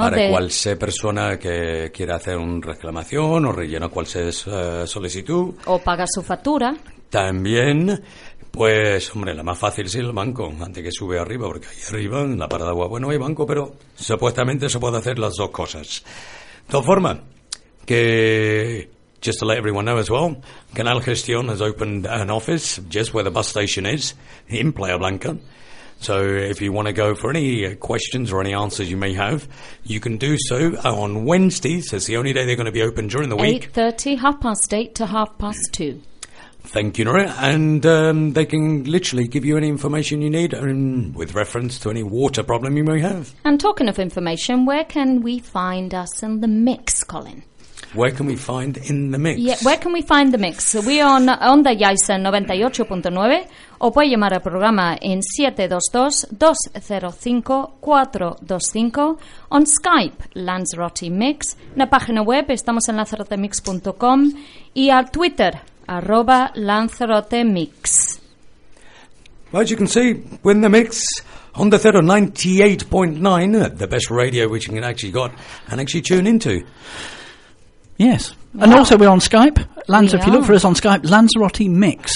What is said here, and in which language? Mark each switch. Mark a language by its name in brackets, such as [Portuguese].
[Spanish] Para cual sea persona que quiera hacer una reclamación o rellena cual sea solicitud. O paga su factura. También, pues, hombre, la más fácil es el banco, antes que sube arriba, porque ahí arriba, en la parada agua, bueno, hay banco, pero supuestamente se puede hacer las dos cosas. De todas formas, que, [English] just to let everyone know as well, Canal Gestión has opened an office just where the bus station is, in Playa Blanca. So if you want to go for any questions or any answers you may have, you can do so on Wednesdays. So it's the only day they're going to be open during the 8:30, week. 8:30, half past 8 to half past 2. Thank you, Nora. And they can literally give you any information you need with reference to any water problem you may have. And talking of information, where can we find us in the mix, Colin? Where can we find in the mix? Yeah, where can we find the mix? So we are on Onda Yaisa 98.9. [Spanish] O puede llamar al programa en 722-205-425. [English] On Skype, Lanzarote Mix. [Spanish] En la página web, estamos en lanzarotemix.com. Y al Twitter, @lanzarotemix. [English] Well, as you can see, we're in the mix. On the 98.9, the best radio which you can actually got and actually tune into. Yes. Wow. And also we're on Skype. Lanza, if you look for us on Skype, Lanzarote Mix.